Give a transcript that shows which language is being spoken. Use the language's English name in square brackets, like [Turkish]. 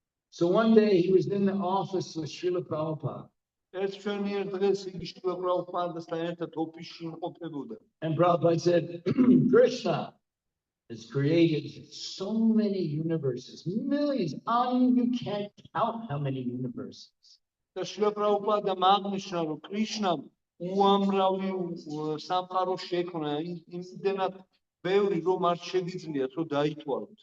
[English] So one day he was in the office with Srila Prabhupada. [Georgian] ერთ ჩვენიერ დღეს იგი შვილ პრაბჰუპადასთან ერთად ოფისში იმყოფებოდა. [English] And Prabhupada said, Krishna has created so many universes, millions. You can't count how many universes. [Georgian] და შვილ პრაბჰუპადა აღნიშნა, რომ კრიშნამ უამრავი სამყარო შექმნა, იმდენად ბევრი, რომ არ შეგიძლიათ, რომ დაითვალოთ.